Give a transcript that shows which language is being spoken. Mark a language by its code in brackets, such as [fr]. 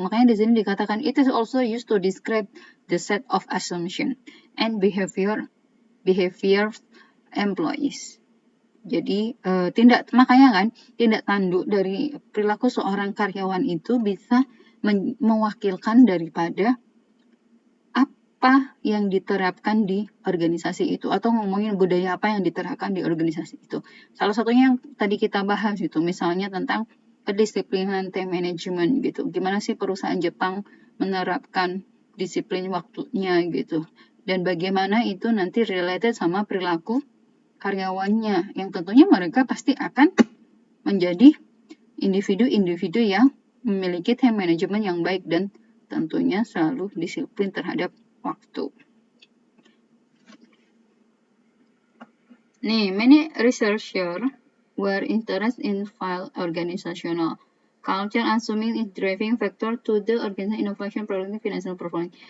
[id] Makanya di sini dikatakan [en] it is also used to describe the set of assumption and behavior employees. [id] Jadi tindak tanduk dari perilaku seorang karyawan itu bisa mewakilkan daripada apa yang diterapkan di organisasi itu, atau ngomongin budaya apa yang diterapkan di organisasi itu. Salah satunya yang tadi kita bahas itu, misalnya tentang kedisiplinan time management gitu. Gimana sih perusahaan Jepang menerapkan disiplin waktunya gitu. Dan bagaimana itu nanti related sama perilaku karyawannya, yang tentunya mereka pasti akan menjadi individu-individu yang memiliki time management yang baik dan tentunya selalu disiplin terhadap waktu. [en] Nih, many researchers were interested in file organizational culture, assuming it driving factor to the organization innovation, productivity, financial performance.